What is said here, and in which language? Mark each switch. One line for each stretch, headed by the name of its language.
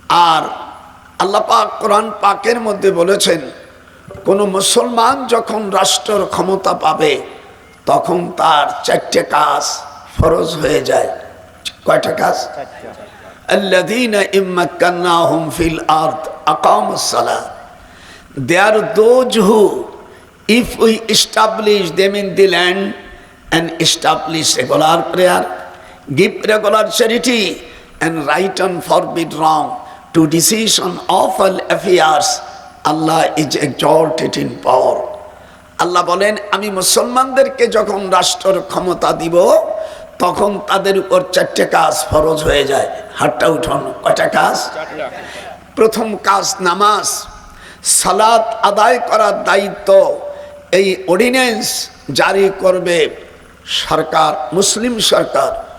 Bangla: আর আল্লাহ পাক কোরআন পাকের মধ্যে বলেছেন, কোন মুসলমান যখন রাষ্ট্রের ক্ষমতা পাবে তখন তার 4টে কাজ ফরজ হয়ে যায়। কয়টা কাজ?
Arabic: আল্লাযীনা ইম্মাক্কান্নাহুম ফিল আরদ আকামুস সালাহ।
English: They are those who, if we establish them in the land and establish regular prayer, give regular charity and right and forbid wrong, to decision of all affairs, Allah is exalted in power.
Bangla: আল্লাহ বলেন, আমি মুসলমানদেরকে যখন রাষ্ট্রের ক্ষমতা দিব তখন তাদের উপর 4টে কাজ ফরজ হয়ে যায়। হাতটা উঠান। কয়টা কাজ? প্রথম কাজ নামাজ, সালাত আদায় করার দায়িত্ব এই অর্ডিন্যান্স জারি করবে সরকার, মুসলিম সরকার।